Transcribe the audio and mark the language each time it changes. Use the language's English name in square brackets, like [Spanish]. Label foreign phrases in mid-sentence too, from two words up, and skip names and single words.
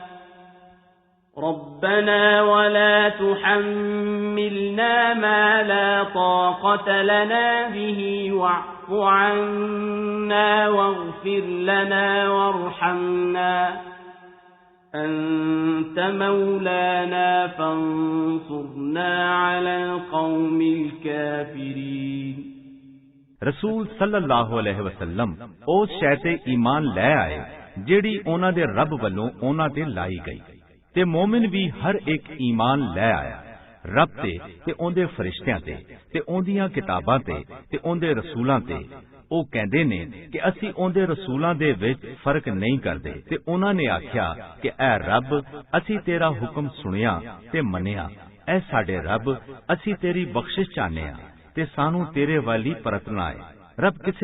[Arabic] ربنا ولا تحملنا ما لا طاقة لنا به واعف عنا واغفر لنا وارحمنا أنت مولانا فانصرنا على القوم الكافرين [Punjabi] ਰਸੂਲ [Arabic] صلى الله عليه وسلم [Punjabi] ਉਸ ਸ਼ੈ ਤੇ ਈਮਾਨ ਲੈ ਆਏ ਜਿਹੜੀ ਉਹਨਾਂ ਦੇ ਰੱਬ ਵੱਲੋਂ ਉਹਨਾਂ ਤੇ ਲਾਈ ਗਈ ਤੇ ਮੂਮਿਨ ਵੀ ਹਰ ਇੱਕ ਈਮਾਨ ਲੈ ਆਇਆ ਰੱਬ ਤੇ ਉਹਦੇ ਫਰਿਸ਼ਤਿਆਂ ਤੇ ਉਹਦੀਆਂ ਕਿਤਾਬਾਂ ਤੇ ਉਹਦੇ ਰਸੂਲਾਂ ਤੇ ਉਹ ਕਹਿੰਦੇ ਨੇ ਕਿ ਅਸੀਂ ਉਹਦੇ ਰਸੂਲਾਂ ਦੇ ਵਿੱਚ ਫਰਕ ਨਹੀਂ ਕਰਦੇ ਤੇ ਉਹਨਾਂ ਨੇ ਆਖਿਆ ਕਿ ਐ ਰੱਬ ਅਸੀਂ ਤੇਰਾ ਹੁਕਮ ਸੁਣਿਆ ਤੇ ਮੰਨਿਆ ਐ ਸਾਡੇ ਰੱਬ ਅਸੀਂ ਤੇਰੀ ਬਖਸ਼ਿਸ਼ ਚਾਹੁੰਦੇ ਹਾਂ ਤੇ ਸਾਨੂੰ ਤੇਰੇ ਵੱਲ ਹੀ ਪਰਤਣਾ ਹੈ ਰੱਬ ਕਿਸੇ